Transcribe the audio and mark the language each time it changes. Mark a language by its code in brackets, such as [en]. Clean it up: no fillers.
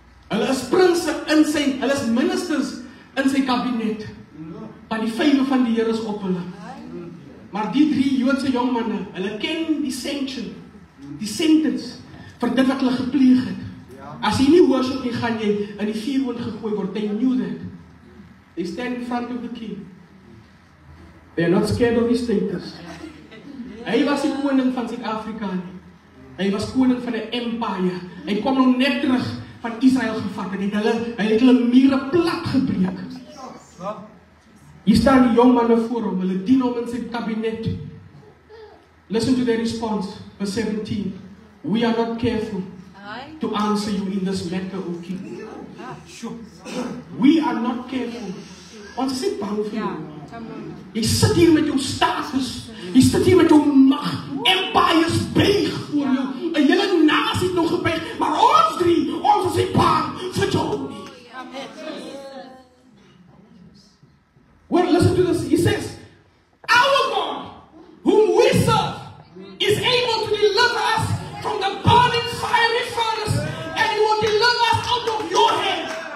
[af] Hulle is prinse in sy, hulle is ministers in sy kabinet. Maar die vywe van die Here is op hulle. Maar die 3 Joodse jongmanne, hulle ken die sanction, die sentence vir dit wat hulle gepleeg het. As jy nie worship nie, gaan jy in die vuurhoond gegooi word. [en] They knew that. They stand in front of the king. They are not scared of his status. [af] Hy was die koning van Suid-Afrika nie. Hy was koning van 'n empire. Hy kom nou net terug van Israel gevat en hy het hulle mure plat gebreek. Hier staan die jong manne voor hom, hulle dien hom in sy kabinet. [en] Listen to their response, verse 17. We are not careful to answer you in this matter, O king. We are not careful. [af] Ons is nie bang vir jou. Jy sit hier met jou status, jy sit hier met jou mag, empires buig voor jou, 'n hele nasie het nog gebuig, maar ons 3, ons is nie bang vir jou nie. [en] Well, listen to this. He says, our God, whom we serve, is able to deliver us from the burning fiery furnace, and He will deliver us out of your hand.